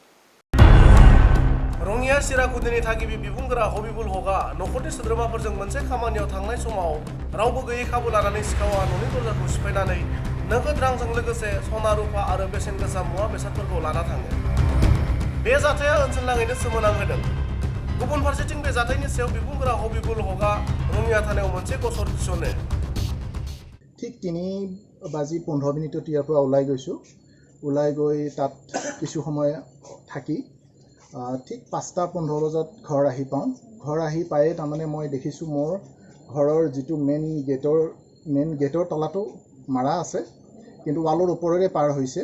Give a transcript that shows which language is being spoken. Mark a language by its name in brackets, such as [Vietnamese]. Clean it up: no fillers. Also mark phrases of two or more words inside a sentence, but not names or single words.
[Bodo] रङिया सिराकुदिनि थागिबि बिबुंगोरा हबिबुल हकआ नखरनि सोद्रोमाफोरजों मोनसे खामानियाव थांनाय समाव रावबो गैयै खाबु लानानै सिखावा न'नि दरजाखौ सिफायनानै नगद रांजों लोगोसे सना रुफा आरो बेसेन गोसा मुवा बेसादफोरखौ लाना थाङो। बे जाथाया ओनसोलनाङैनो सोमोनांहोदों। गुबुन फारसेथिं बे जाथायनि सायाव बिबुंगोरा हबिबुल हकआ रङिया थानायाव मोनसे गसर थिसनो। [Assamese] ঠিক 3:15 মিনিটত ইয়াৰ পৰা ওলাই গৈছোঁ। ওলাই গৈ তাত কিছু সময় থাকি ঠিক 5:15 বজাত ঘৰ আহি পাওঁ। ঘৰ আহি পায়ে তাৰমানে মই দেখিছোঁ মোৰ ঘৰৰ যিটো [English] main gate [Assamese] তলাটো মাৰা আছে, কিন্তু ৱালৰ ওপৰেৰে পাৰ হৈছে।